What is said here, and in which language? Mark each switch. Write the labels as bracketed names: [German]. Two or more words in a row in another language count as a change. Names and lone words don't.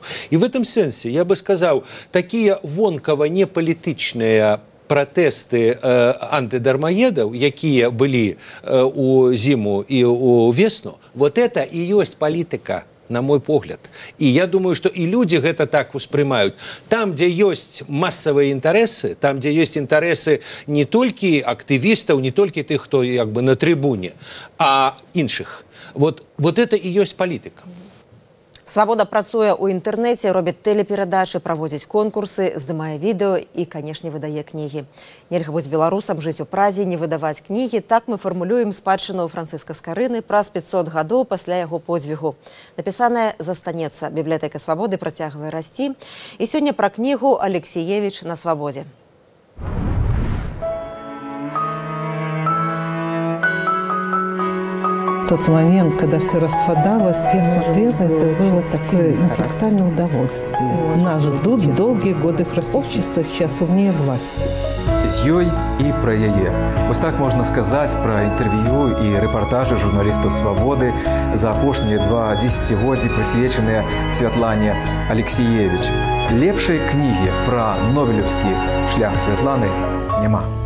[Russian] И в этом сенсе, я бы сказал, такие вонкаво неполитичные протесты антидармоедов, якія были у зиму и у весну, вот это и есть политика, на мой погляд. И я думаю, что и люди это так воспринимают. Там, где есть массовые интересы, там, где есть интересы не только активистов, не только тех, кто на трибуне, а іншых. Вот это и есть политика. [Belarusian] Свабода працуе ў інтэрнэце, робіць тэлеперадачы, праводзіць конкурсы, здымае відэо і, канешне, выдае кнігі. Нельга быць беларусам, жыць у Празе, не выдаваць кнігі. Так мы фармулюем спадчыну Францыска Скарыны праз 500 гадоў пасля яго подзвігу. Напісанае застанецца. Бібліятэка Свабоды працягвае расці. І сёння пра кнігу «Алексіевіч на свабодзе». [Russian] Тот момент, когда все распадалось, я смотрела, это было такое интеллектуальное удовольствие. Нас ждут долгие годы общества, сейчас умнее власти. [Belarusian] З ёй і пра яе. Вось так можна сказаць пра інтэрв'ю і рэпартажы журналістаў «Свабоды» за апошнія 2 дзесяцігоддзі, прысвечаныя Святлане Алексіевіч. Лепшай кнігі пра нобелеўскі шлях Святланы няма.